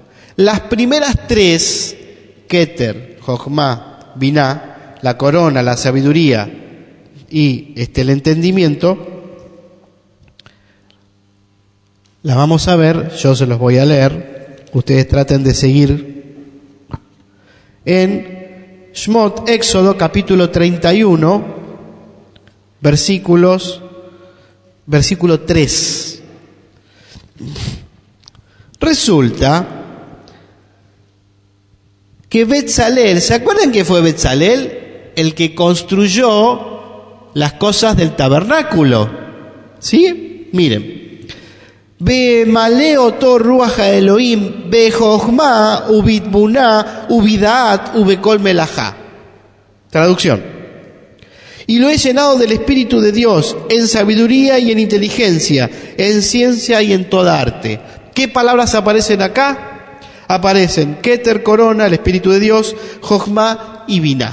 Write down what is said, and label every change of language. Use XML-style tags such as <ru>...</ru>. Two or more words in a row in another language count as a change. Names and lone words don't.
<es>Las primeras tres, Keter, Jochma, Binah, la corona, la sabiduría y el entendimiento, las vamos a ver, yo se los voy a leer, ustedes traten de seguir en Shmot, Éxodo, capítulo 31, versículo 3. Resulta que Betzalel, ¿se acuerdan que fue Betzalel el que construyó las cosas del tabernáculo? ¿Sí? Miren.</es> <he>ואמלא אתו רוח אלהים בחכמה ובתבונה ובדעת ובכל מלאכה.</he> <es>Traducción. Y lo he llenado del Espíritu de Dios, en sabiduría y en inteligencia, en ciencia y en toda arte. ¿Qué palabras aparecen acá? Aparecen Keter, corona, el Espíritu de Dios, Jochma y Binah.</es>